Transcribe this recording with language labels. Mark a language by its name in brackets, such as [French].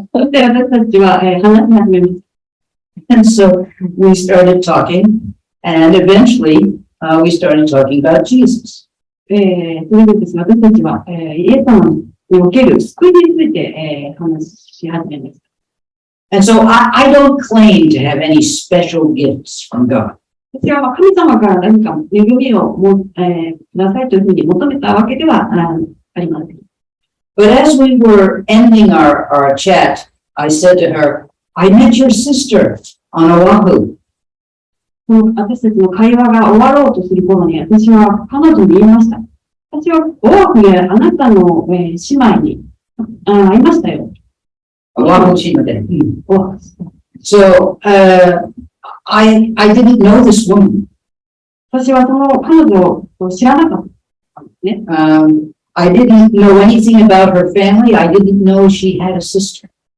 [Japanese] で、私たちは、話し始めました。 [English] And so we started talking, and eventually we started talking about Jesus. [Japanese] それでですね、私たちは、イエス様における救いについて、話し始めました。 [English] And so I don't claim to have any special gifts from God. [Japanese] 私は神様から何か恵みをくださいというふうに求めたわけではありません。 [English] But as we were ending our chat, I said to her, "I met your sister on Oahu." [Japanese] 私たちの会話が終わろうとする頃に、私は彼女に言いました。私はオアフであなたの、姉妹に会いましたよ。 Oahu Chima. オアフ。 [English] So I didn't know this woman. [Japanese] 私はその彼女を知らなかったんですね。 [English] I didn't know anything about her family. I didn't know she had a sister.